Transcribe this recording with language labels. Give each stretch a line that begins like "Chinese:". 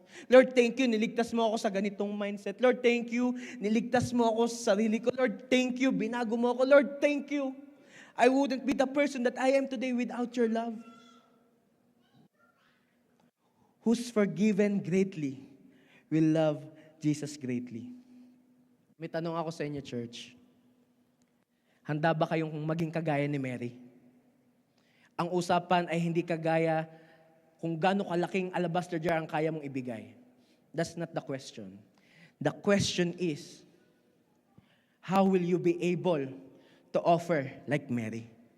English: Lord, thank you,
Filipino: niligtas mo ako sa ganitong mindset. Lord, thank you, niligtas mo ako sa sarili ko.
English: Lord, thank you,
Filipino: binago mo ako.
English: Lord, thank you. I wouldn't be the person that I am today without your love. Who's forgiven greatly will love Jesus greatly.
Filipino: May tanong ako sa inyo, church. Handa ba kayong maging kagaya ni Mary? Ang usapan ay hindi kagaya kung gaano kalaking alabaster jar ang kaya mong ibigay.
English: That's not the question. The question is, how will you be able to offer like Mary?